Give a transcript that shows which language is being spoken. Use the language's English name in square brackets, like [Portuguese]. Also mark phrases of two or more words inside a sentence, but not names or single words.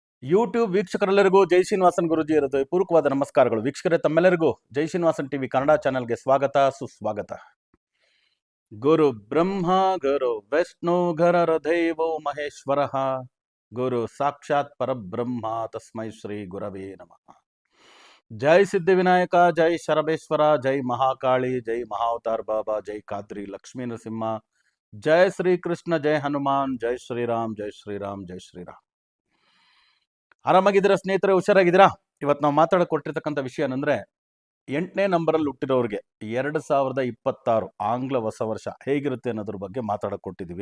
[Kannada] ಯೂಟ್ಯೂಬ್ ವೀಕ್ಷಕರೆಲ್ಲರಿಗೂ ಜೈ ಶ್ರೀನಿವಾಸನ್ ಗುರುಜಿ ಇರೋದು ಪೂರ್ವಕವಾದ ನಮಸ್ಕಾರಗಳು. ವೀಕ್ಷಕರೇ, ತಮ್ಮೆಲ್ಲರಿಗೂ ಜೈ ಶ್ರೀನಿವಾಸನ್ ಟಿವಿ ಕನ್ನಡ ಚಾನೆಲ್ಗೆ ಸ್ವಾಗತ ಸುಸ್ವಾಗತ. [Sanskrit] ಗುರು ಬ್ರಹ್ಮ ಗುರು ವಿಷ್ಣು ಗುರುರ್ ದೈವೋ ಮಹೇಶ್ವರ ಗುರು ಸಾಕ್ಷಾತ್ ಪರಬ್ರಹ್ಮ ತಸ್ಮೈ ಶ್ರೀ ಗುರವೇ ನಮಃ. [Kannada] ಜೈ ಸಿದ್ಧಿವಿನಾಯಕ, ಜೈ ಶರಬೇಶ್ವರ, ಜೈ ಮಹಾಕಾಳಿ, ಜೈ ಮಹಾವತಾರ್ ಬಾಬಾ, ಜೈ ಖಾದ್ರಿ ಲಕ್ಷ್ಮೀ ನರಸಿಂಹ, ಜೈ ಶ್ರೀಕೃಷ್ಣ, ಜೈ ಹನುಮಾನ್, ಜೈ ಶ್ರೀರಾಮ್, ಜೈ ಶ್ರೀರಾಮ್, ಜೈ ಶ್ರೀರಾಮ್. ಆರಾಮಾಗಿದ್ದೀರಾ ಸ್ನೇಹಿತರೆ? ಹುಷಾರಾಗಿದ್ದೀರಾ? ಇವತ್ತು ನಾವು ಮಾತಾಡಕೊಟ್ಟಿರ್ತಕ್ಕಂಥ ವಿಷಯ ಏನಂದ್ರೆ, 8ನೇ ನಂಬರಲ್ಲಿ ಹುಟ್ಟಿರೋರಿಗೆ 2026 ಆಂಗ್ಲ ಹೊಸ ವರ್ಷ ಹೇಗಿರುತ್ತೆ ಅನ್ನೋದ್ರ ಬಗ್ಗೆ ಮಾತಾಡಕೊಟ್ಟಿದ್ದೀವಿ.